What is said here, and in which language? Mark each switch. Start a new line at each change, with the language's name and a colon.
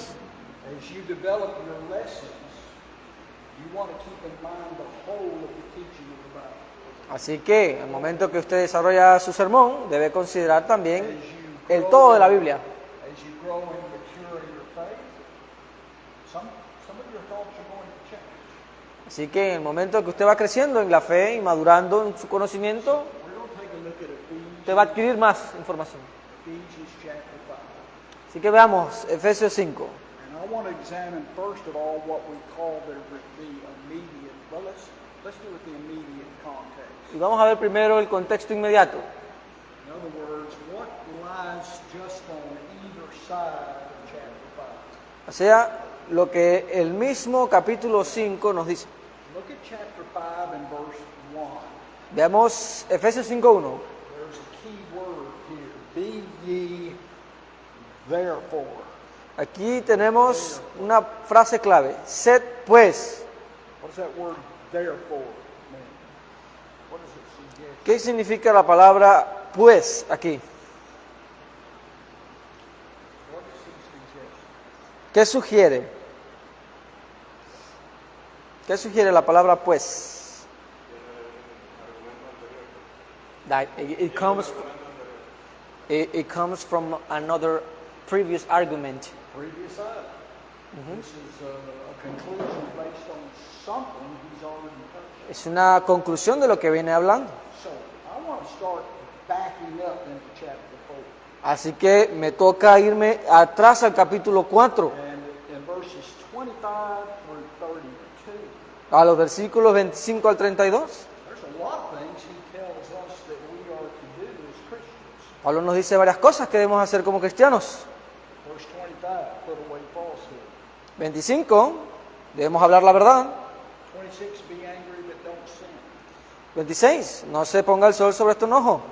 English: as you develop your lessons. you want to keep in mind the whole of the teaching of the Bible.
Spanish: Así que, en el momento que usted desarrolla su sermón, debe considerar
English: As
Spanish: también
English: you
Spanish: el
English: grow
Spanish: todo de la
English: in-
Spanish: Biblia.
English: As you grow and mature in your faith, some of your thoughts are going to change.
Spanish: Así que, en el momento que usted va creciendo en la fe y madurando en su conocimiento,
English: We're going to take a look at
Spanish: usted va a adquirir más información.
English: Ephesians chapter 5.
Spanish: Así que veamos Efesios 5.
English: And I want to examine first of all what we call the immediate. Well, let's do it the immediate context.
Spanish: Y vamos a ver primero el contexto inmediato.
English: In other words, what lies just on either side of chapter 5.
Spanish: O sea, lo que el mismo capítulo 5 nos dice.
English: Look at chapter 5 and verse 1.
Spanish: Veamos Efesios 5.1.
English: There's a key word here. Be ye therefore.
Spanish: Aquí tenemos una frase clave. Sed pues.
English: What does that word therefore mean? What does it suggest?
Spanish: ¿Qué significa la palabra pues aquí?
English: What does it suggest?
Spanish: ¿Qué sugiere? ¿Qué sugiere la palabra pues?
English: That it comes from another previous argument. Previous item. This is a conclusion based on something he's already touched.
Spanish: Es una conclusión de lo que viene hablando.
English: So I want to start backing up into chapter 4.
Spanish: Así que me toca irme atrás al capítulo 4,
English: And in verses 25 through 32,
Spanish: a los versículos 25 al 32.
English: there's a lot of things he tells us that we are to do as Christians.
Spanish: Pablo nos dice varias cosas que debemos hacer como cristianos.
English: Verse 25, put away falsehood.
Spanish: 25, debemos hablar la verdad.
English: 26, be angry but don't sin.
Spanish: 26, no se ponga el sol sobre tu enojo.